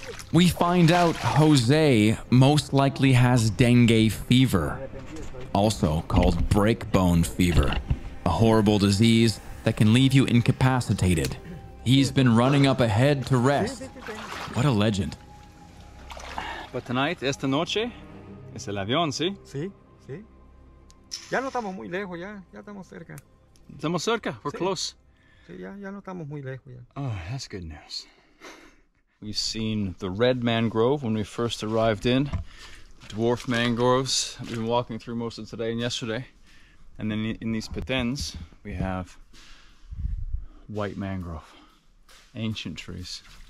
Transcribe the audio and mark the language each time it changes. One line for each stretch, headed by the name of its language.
English: We find out Jose most likely has dengue fever, also called breakbone fever, a horrible disease that can leave you incapacitated. He's been running up ahead to rest. What a legend. But tonight,
Spanish: esta noche, es el avión, ¿sí? Sí, sí. Ya no estamos muy lejos, ya estamos cerca. Estamos cerca,
English: we're
Spanish: Sí.
English: close.
Spanish: Sí, ya no estamos muy lejos ya.
English: Oh, that's good news. We've seen the red mangrove when we first arrived in, dwarf mangroves we've been walking through most of today and yesterday, and then in these petens we have white mangrove, ancient trees.